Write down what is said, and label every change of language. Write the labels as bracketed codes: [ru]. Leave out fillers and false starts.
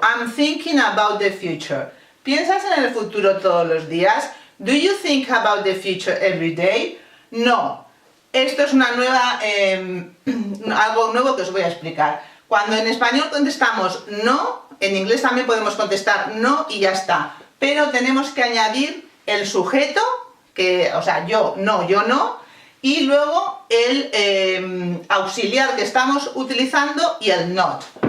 [en] I'm thinking about the future. [es] ¿Piensas en el futuro todos los días? [en] Do you think about the future every day? No. [es] Esto es algo nuevo que os voy a explicar. Cuando en español contestamos no, en inglés también podemos contestar no y ya está. Pero tenemos que añadir el sujeto, yo no, y luego el auxiliar que estamos utilizando y el not.